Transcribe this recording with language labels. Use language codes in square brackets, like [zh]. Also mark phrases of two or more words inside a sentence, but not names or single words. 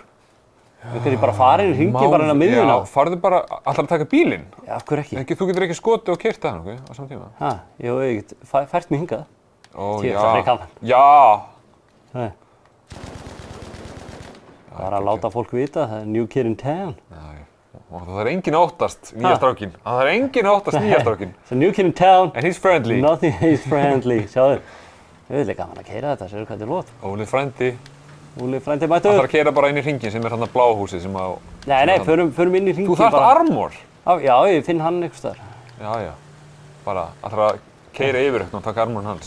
[is] Við getum bara farið í hringinn bara inn á miðjuna. Já, farðu bara, ætlar að taka bílinn? Já, af hverju ekki? Þú getur ekki skotið og keyrt að hann, á saman tíma? Ha, jú, ég get fært mig hingað. Ó, já. Já! Nei. Bara að láta fólk vita, það er [en] new kid in town. [is] Og það er enginn óttast nýja strákinn. Það er enginn óttast nýja strákinn. [en] So new kid in town. And he's friendly. Nothing, he's friendly. [is] Sjáðu, auðvitað gaman að keyra þetta, sérðu hvað þetta er lót. Óli frændi. Óli frændi mættur. Það þarf að keyra bara inn í hringinn sem er hann að bláhúsið sem á... Nei, förum inn í hringinn bara. Þú þarft armor. Já, ég finn hann einhvers staðar. Já. Bara, það þarf að keyra yfir eitthvað og taka armorinn hans.